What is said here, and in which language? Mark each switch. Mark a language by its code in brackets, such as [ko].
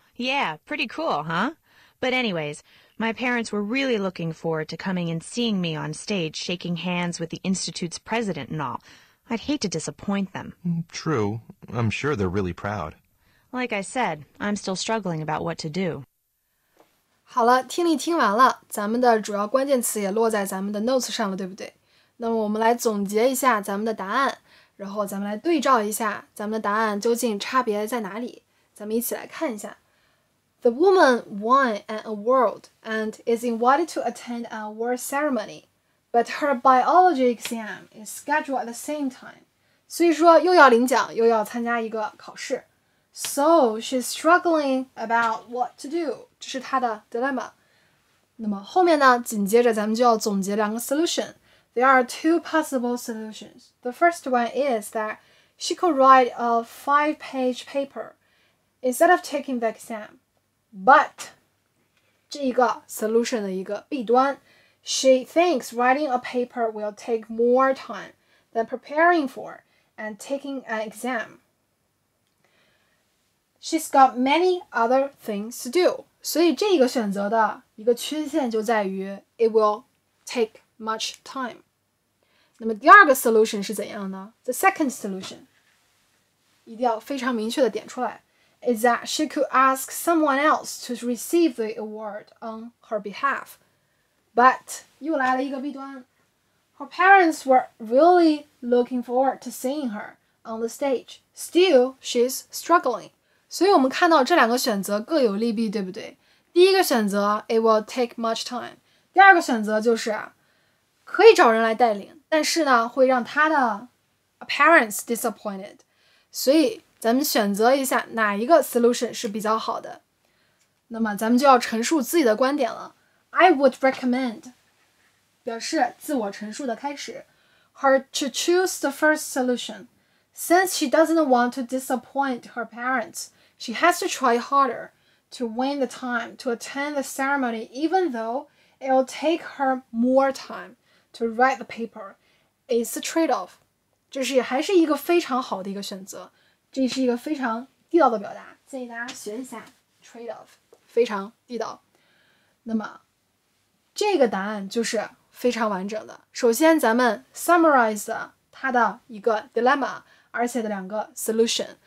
[en] Yeah, pretty cool, huh? But anyways, my parents were really looking forward to coming and seeing me on stage shaking hands with the Institute's president and all. I'd hate to disappoint them. True. I'm sure they're really proud. Like I said, I'm still struggling about what to do. [zh] 好了，听力听完了，咱们的主要关键词也落在咱们的 notes 上了，对不对？那么我们来总结一下咱们的答案，然后咱们来对照一下咱们的答案究竟差别在哪里，咱们一起来看一下。 [en] The woman won an award and is invited to attend an award ceremony, but her biology exam is scheduled at the same time. [zh] 所以说又要领奖又要参加一个考试。 [en] So she's struggling about what to do. [zh] 这是她的 dilemma. 那么后面呢，紧接着咱们就要总结两个 solution. [en] There are two possible solutions. The first one is that she could write a 5-page paper instead of taking the exam. But [zh] 这一个 solution 的一个弊端 [en] she thinks writing a paper will take more time than preparing for and taking an exam. She's got many other things to do. [zh] 所以这个选择的一个缺陷就在于 [en] it will take much time. [zh] 那么第二个 solution 是怎样呢？ [en] The second solution [zh] 一定要非常明确的点出来 [en] is that she could ask someone else to receive the award on her behalf. But [zh] 又来了一个弊端 [en] her parents were really looking forward to seeing her on the stage. Still, she's struggling. [zh] 所以我们看到这两个选择各有利弊，对不对？第一个选择 [en] it will take much time. [zh] 第二个选择就是可以找人来带领，但是呢会让他的 parents disappointed. 所以咱们选择一下哪一个 solution 是比较好的。那么咱们就要陈述自己的观点了。 [en] I would recommend [zh] 表示自我陈述的开始。 [en] Her to choose the first solution. Since she doesn't want to disappoint her parents, she has to try harder to win the time to attend the ceremony even though it'll take her more time to write the paper. It's a trade-off. [zh] 这是还是一个非常好的一个选择，这是一个非常地道的表达，建议大家学一下 trade-off， 非常地道。那么这个答案就是非常完整的。首先咱们 summarize 了它的一个 dilemma， 而且的2个 solution。